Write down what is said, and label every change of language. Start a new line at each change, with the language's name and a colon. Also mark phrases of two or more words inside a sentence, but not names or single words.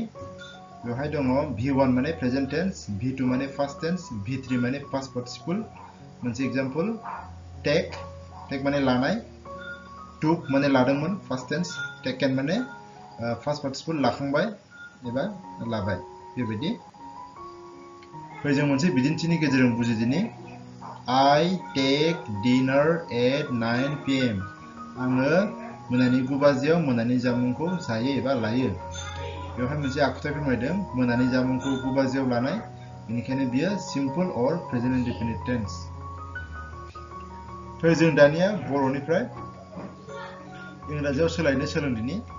Bodo: बेवहाय दङ V1 माने
English: present tense,
Bodo: V2 माने
English: past tense,
Bodo: V3 माने
English: past participle.
Bodo: मोनसे
English: example take
Bodo: माने लानाय, टुक माने लादोंमोन
English: past tense,
Bodo: टेकेन माने
English: past participle
Bodo: लाखांबाय एबा लाबाय। बेबायदि जों मोनसे बिदिन्थिनि गेजेरजों बुजिदिनि।
English: I take dinner at 9 PM
Bodo: आङो मोनानि 9 बाजियाव मोनानि जामुंखौ जायो एबा लायो। बेवहाय मोनसे आखुथाय फोरमायदों मोनानि जामुंखौ 9 बाजियाव लानाय, बेनिखायनो बियो
English: simple or present indefinite tense.
Bodo: जों दानिया बर'निफ्राय इंराजियाव सोलायनो सोलोंदिनि।